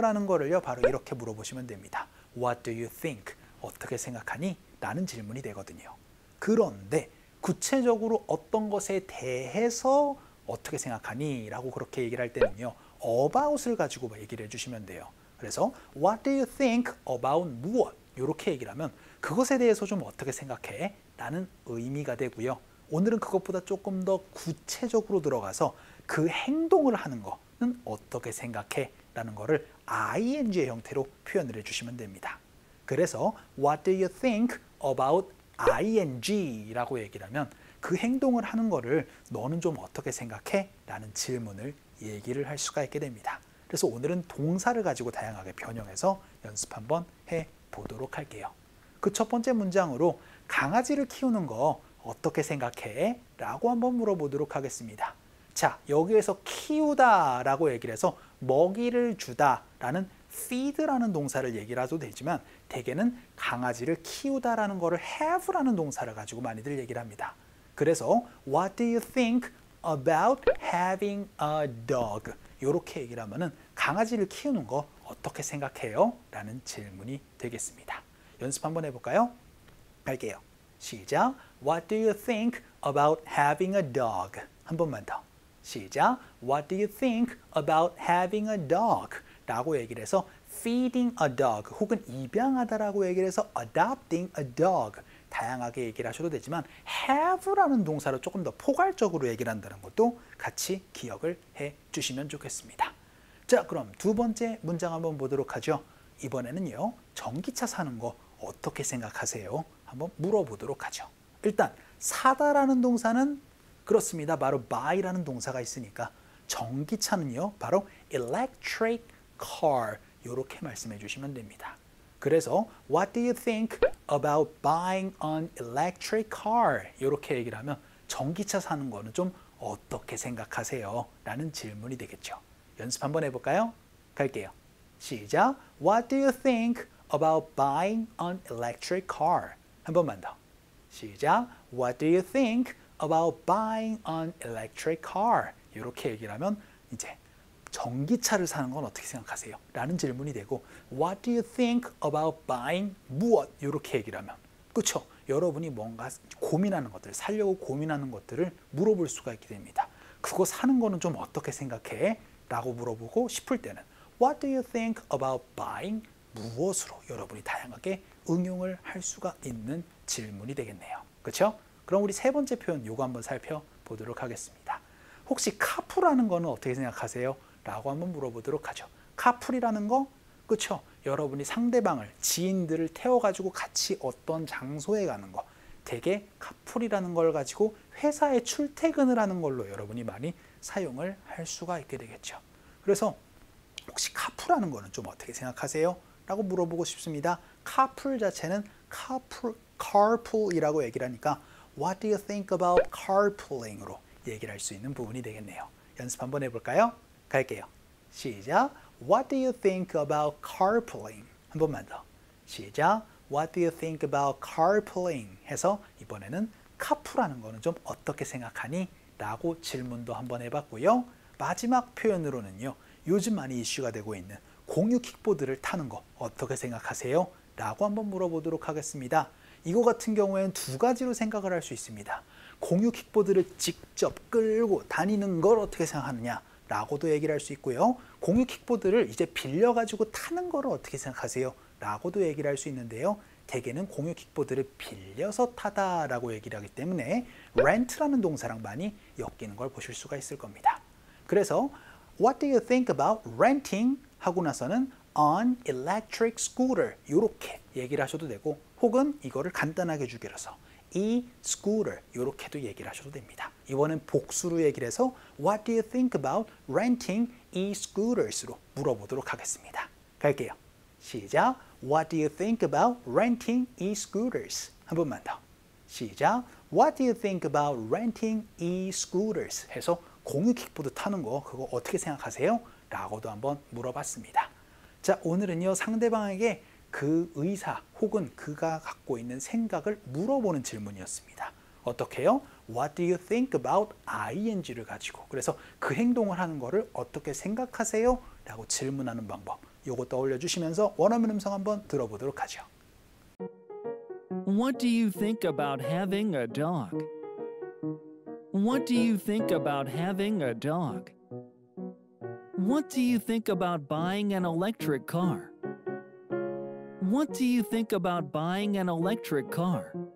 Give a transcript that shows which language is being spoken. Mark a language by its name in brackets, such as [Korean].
[Korean] 라는 거를요, 바로 이렇게 물어보시면 됩니다. [English] What do you think? [Korean] 어떻게 생각하니? 라는 질문이 되거든요. 그런데 구체적으로 어떤 것에 대해서 어떻게 생각하니? 라고 그렇게 얘기를 할 때는요, about을 가지고 얘기를 해주시면 돼요. [English] 그래서 What do you think about 무엇? [Korean] 이렇게 얘기를 하면 그것에 대해서 좀 어떻게 생각해? 라는 의미가 되고요. 오늘은 그것보다 조금 더 구체적으로 들어가서 그 행동을 하는 거는 어떻게 생각해? 라는 거를 ing의 형태로 표현을 해주시면 됩니다. [English] 그래서 What do you think about ing? [Korean] 라고 얘기를 하면 그 행동을 하는 거를 너는 좀 어떻게 생각해? 라는 질문을 얘기를 할 수가 있게 됩니다. 그래서 오늘은 동사를 가지고 다양하게 변형해서 연습 한번 해보도록 할게요. 그 첫 번째 문장으로 강아지를 키우는 거 어떻게 생각해? 라고 한번 물어보도록 하겠습니다. 자, 여기에서 키우다 라고 얘기를 해서 먹이를 주다 라는 feed라는 동사를 얘기를 해도 되지만 대개는 강아지를 키우다 라는 거를 have라는 동사를 가지고 많이들 얘기를 합니다. [English] 그래서 What do you think about having a dog? [Korean] 이렇게 얘기를 하면은 강아지를 키우는 거 어떻게 생각해요? 라는 질문이 되겠습니다. 연습 한번 해볼까요? 갈게요. 시작. [English] What do you think about having a dog? [Korean] 한 번만 더. 시작. [English] What do you think about having a dog? [Korean] 라고 얘기를 해서 [English] feeding a dog [Korean] 혹은 입양하다라고 얘기를 해서 [English] adopting a dog [Korean] 다양하게 얘기를 하셔도 되지만 have라는 동사로 조금 더 포괄적으로 얘기를 한다는 것도 같이 기억을 해 주시면 좋겠습니다. 자, 그럼 두 번째 문장 한번 보도록 하죠. 이번에는요, 전기차 사는 거 어떻게 생각하세요? 한번 물어보도록 하죠. 일단 사다라는 동사는 그렇습니다. 바로 buy라는 동사가 있으니까 전기차는요, 바로 electric car 이렇게 말씀해 주시면 됩니다. [English] 그래서 What do you think about buying an electric car? [Korean] 이렇게 얘기를 하면 전기차 사는 거는 좀 어떻게 생각하세요? 라는 질문이 되겠죠. 연습 한번 해볼까요? 갈게요. 시작. [English] What do you think about buying an electric car? [Korean] 한 번만 더. 시작. [English] What do you think about buying an electric car? [Korean] 이렇게 얘기를 하면 이제 전기차를 사는 건 어떻게 생각하세요? 라는 질문이 되고 [English] What do you think about buying 무엇? [Korean] 이렇게 얘기를 하면 그렇죠? 여러분이 뭔가 고민하는 것들, 살려고 고민하는 것들을 물어볼 수가 있게 됩니다. 그거 사는 거는 좀 어떻게 생각해? 라고 물어보고 싶을 때는 [English] What do you think about buying [Korean] 무엇으로 여러분이 다양하게 응용을 할 수가 있는 질문이 되겠네요. 그렇죠? 그럼 우리 세 번째 표현 요거 한번 살펴보도록 하겠습니다. 혹시 카풀하는 거는 어떻게 생각하세요? 라고 한번 물어보도록 하죠. 카풀이라는 거, 그렇죠? 여러분이 상대방을, 지인들을 태워가지고 같이 어떤 장소에 가는 거, 대개 카풀이라는 걸 가지고 회사에 출퇴근을 하는 걸로 여러분이 많이 사용을 할 수가 있게 되겠죠. 그래서 혹시 카풀하는 거는 좀 어떻게 생각하세요? 라고 물어보고 싶습니다. 카풀 자체는 carpool이라고 얘기를 하니까 [English] What do you think about carpooling? [Korean] 으로 얘기를 할 수 있는 부분이 되겠네요. 연습 한번 해볼까요? 갈게요. 시작. [English] What do you think about carpooling? [Korean] 한 번만 더. 시작. [English] What do you think about carpooling? [Korean] 해서 이번에는 카풀하는 거는 좀 어떻게 생각하니? 라고 질문도 한번 해봤고요. 마지막 표현으로는요, 요즘 많이 이슈가 되고 있는 공유 킥보드를 타는 거 어떻게 생각하세요? 라고 한번 물어보도록 하겠습니다. 이거 같은 경우에는 두 가지로 생각을 할 수 있습니다. 공유 킥보드를 직접 끌고 다니는 걸 어떻게 생각하느냐 라고도 얘기를 할 수 있고요. 공유 킥보드를 이제 빌려가지고 타는 걸 어떻게 생각하세요? 라고도 얘기를 할 수 있는데요. 대개는 공유 킥보드를 빌려서 타다라고 얘기를 하기 때문에 rent라는 동사랑 많이 엮이는 걸 보실 수가 있을 겁니다. [English] 그래서 What do you think about renting? [Korean] 하고 나서는 [English] an electric scooter [Korean] 이렇게 얘기를 하셔도 되고 혹은 이거를 간단하게 주기로서 e-scooter 이렇게도 얘기를 하셔도 됩니다. 이번엔 복수로 얘기를 해서 [English] What do you think about renting e-scooters로 [Korean] 물어보도록 하겠습니다. 갈게요. 시작. [English] What do you think about renting e-scooters? [Korean] 한 번만 더. 시작. [English] What do you think about renting e-scooters? [Korean] 해서 공유 킥보드 타는 거 그거 어떻게 생각하세요? 라고도 한번 물어봤습니다. 자, 오늘은요 상대방에게 그 의사 혹은 그가 갖고 있는 생각을 물어보는 질문이었습니다. 어떻게 해요? [English] What do you think about ing [Korean] 를 가지고 그래서 그 행동을 하는 거를 어떻게 생각하세요? 라고 질문하는 방법 요거 떠올려 주시면서 원어민 음성 한번 들어보도록 하죠. [English] What do you think about having a dog? What do you think about having a dog? What do you think about buying an electric car? What do you think about buying an electric car?